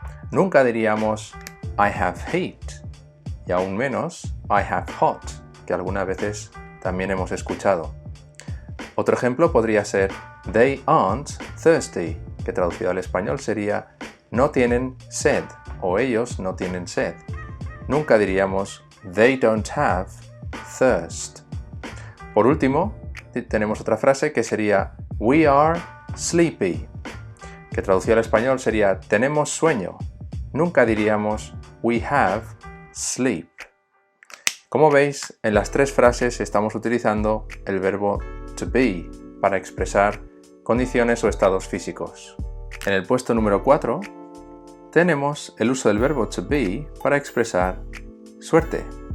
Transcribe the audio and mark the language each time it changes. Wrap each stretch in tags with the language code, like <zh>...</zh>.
<es>Nunca diríamos I have heat y aún menos I have hot, que algunas veces también hemos escuchado. Otro ejemplo podría ser They aren't thirsty, que traducido al español sería no tienen sed o ellos no tienen sed.</es> <en>Nunca diríamos They don't have thirst.</en> <es>Por último, tenemos otra frase que sería We are sleepy, que traducido al español sería tenemos sueño.</es> <en>Nunca diríamos We have sleep.</en> <es>Como veis, en las tres frases estamos utilizando el verbo to be para expresar condiciones o estados físicos. En el puesto número 4 tenemos el uso del verbo to be para expresar suerte.</es>